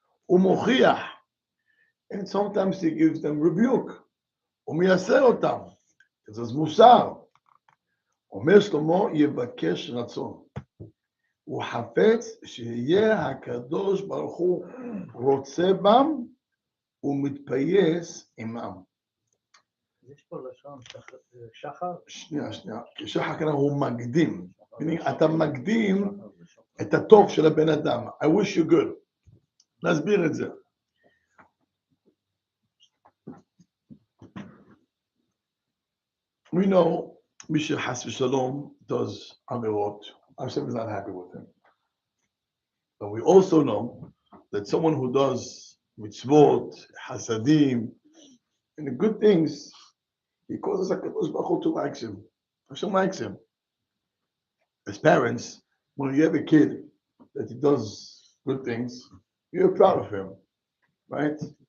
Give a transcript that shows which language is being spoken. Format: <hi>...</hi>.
<he>ומוכיח,</he> <en>and sometimes he gives them rebuke.</en> <he>ומייסר אותם.</he> <en>This is מוסר.</en> <he>אומר שלמה, יבקש רצון. הוא חפץ שיהיה הקדוש ברוך הוא רוצה בם ומתפייס עמם. יש פה לשון שחר? שנייה. כי שחר כאן הוא מקדים. אתה מקדים את הטוב של הבן אדם.</he> <en>I wish you good.</en> <he>נסביר את זה.</he> <en>We know</en> <he>מי שחס ושלום</he> <en>does</en> <he>עבירות.</he> <en>Hashem is not happy with him. But we also know that someone who does mitzvot, hasadim, and the good things, he causes HaKadosh Baruch Hu to like him. Hashem likes him. As parents, when you have a kid that he does good things, you're proud of him, right?</en>